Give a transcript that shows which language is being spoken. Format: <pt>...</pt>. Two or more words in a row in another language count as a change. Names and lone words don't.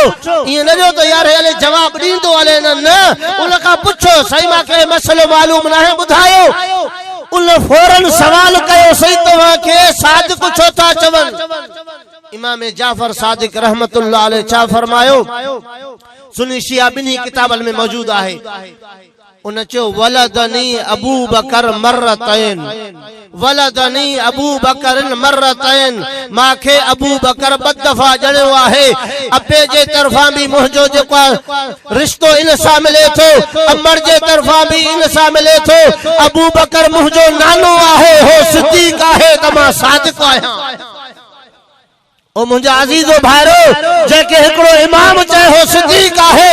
<sd>ईअं न जो त यार हले जवाब ॾींदो हले, न उन खां पुछो साईं मांखे मसलो मालूम न आहे ॿुधायो, उन फौरन सवाल कयो सही तव्हां खे सादिक छो था चवनि। इमाम जाफर सादिक</sd> <ar>رحمة الله عليه</ar> <sd>छा फरमायो? सुन्नी शिया बिन्ही किताबनि में मौजूद आहे। उन चयो</sd> <ar>ولدني أبو بكر مرتين, ولدني أبو بكر مرتين,</ar> <sd>माखे अबू बकर ॿ दफ़ा ॼणियो आहे। अबे जे तरफ़ां भी मुंहिंजो जेको रिश्तो इन सां मिले थो, अमर जे तरफ़ां भी इन सां मिले थो। अबू बकर मुंहिंजो नानो आहे, हो सिद्दीक आहे त मां सादिक आहियां। ओ मुंहिंजा अज़ीज़ो भाइरो, जेके हिकिड़ो इमाम चए हो सिद्दीक आहे।</sd>